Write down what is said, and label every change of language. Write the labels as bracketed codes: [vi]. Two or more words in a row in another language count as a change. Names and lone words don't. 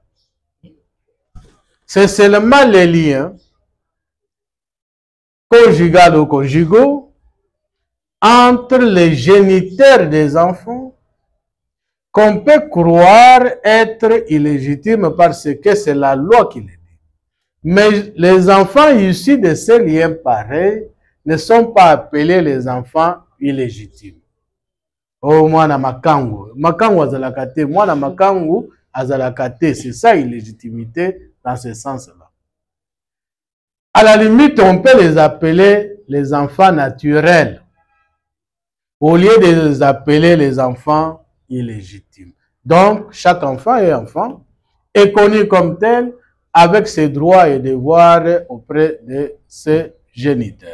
[fr] C'est seulement les liens conjugal ou conjugaux entre les géniteurs des enfants qu'on peut croire être illégitimes parce que c'est la loi qui le dit. Mais les enfants issus de ces liens pareils ne sont pas appelés les enfants illégitimes. [ln] Oh, mwana makangu. Makangu azalakate. Mwana makangu azalakate. [fr] C'est ça, illégitimité, dans ce sens-là. À la limite, on peut les appeler les enfants naturels. au lieu de les appeler les enfants illégitimes. Donc, chaque enfant est connu comme tel avec ses droits et devoirs auprès de ses géniteurs.